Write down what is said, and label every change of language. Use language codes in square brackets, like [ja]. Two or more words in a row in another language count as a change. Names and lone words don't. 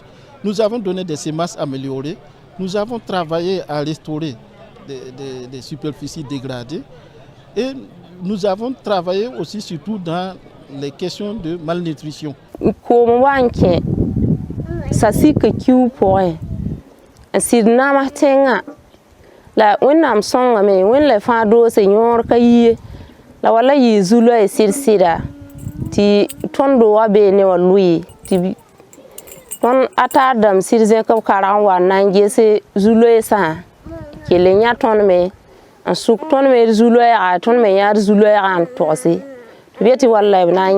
[fr] Nous avons donné des semences améliorées. Nous avons travaillé à restaurer des superficies dégradées. Et nous avons travaillé aussi surtout dans les questions de malnutrition. [mos] La wẽnnaam sõngame wẽn la fãa doose yõor ka yie la wala yɩ zu-loɛ sɩd-sɩda tɩ tõnd wa bee ne wa lʋɩ tɩ tõnd a taa dãmb sɩd zẽk b karg n wa n na n ges zu-loɛɛsã kell n yã tõnd me n sʋk tõnd me d zu-loɛɛga tõnd me yã d zu-loɛɛgã n togse tɩ be tɩ walla b na n